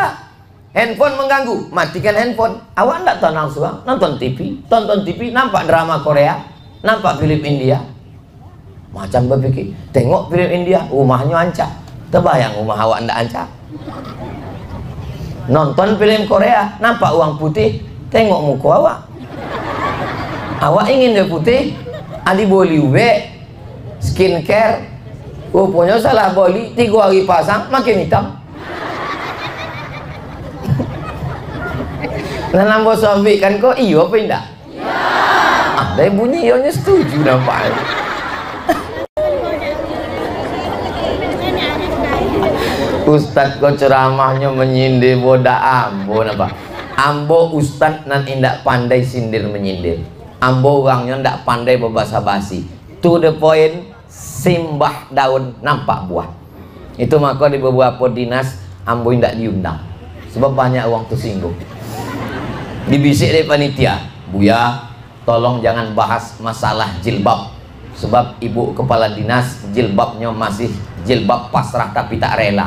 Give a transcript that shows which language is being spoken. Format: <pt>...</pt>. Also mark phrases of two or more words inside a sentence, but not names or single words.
<id>Handphone mengganggu, matikan handphone. Awak tidak tenang suang, nonton TV, nampak drama Korea, nampak film India. Macam berpikir, tengok film India, rumahnya ancak. Terbayang rumah awak tidak ancak. Nonton film Korea, nampak uang putih, tengok muka awak.</id> <min>Awak ingin dia putih, adi boli ube, skincare, rupanya salah boli, 3 hari pasang, makin hitam. Nah, nambah sobik kan kok iyo apa indah?</min> <id>Iya. Dari bunyi iyonya setuju nampaknya.</id> <min>Ustadz kok ceramahnya menyindir boda ambon apa? Ambo ustad nan indak pandai sindir menyindir. Ambo orangnya ndak pandai berbahasa basi.</min> <en>To the point,</en> <min>simbah daun nampak buah.</min> <id>Itu maka di beberapa dinas ambo ndak diundang. Sebab banyak orang tersinggung. Dibisik dari panitia, Buya, tolong jangan bahas masalah jilbab. Sebab ibu kepala dinas jilbabnya masih jilbab pasrah tapi tak rela.</id>